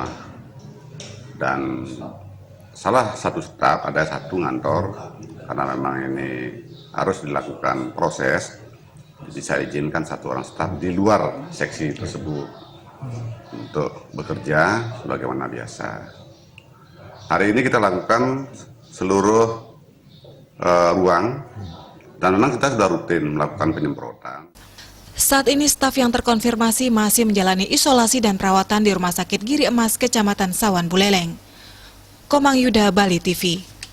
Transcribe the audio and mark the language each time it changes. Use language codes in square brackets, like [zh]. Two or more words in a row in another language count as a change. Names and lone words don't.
[id] Dan salah satu staf, ada satu ngantor, karena memang ini harus dilakukan proses, jadi saya izinkan satu orang staf di luar seksi tersebut untuk bekerja sebagaimana biasa. Hari ini kita lakukan seluruh ruang, dan memang kita sudah rutin melakukan penyemprotan. Saat ini staf yang terkonfirmasi masih menjalani isolasi dan perawatan di Rumah Sakit Giri Emas, Kecamatan Sawan Buleleng. Komang Yuda, Bali TV.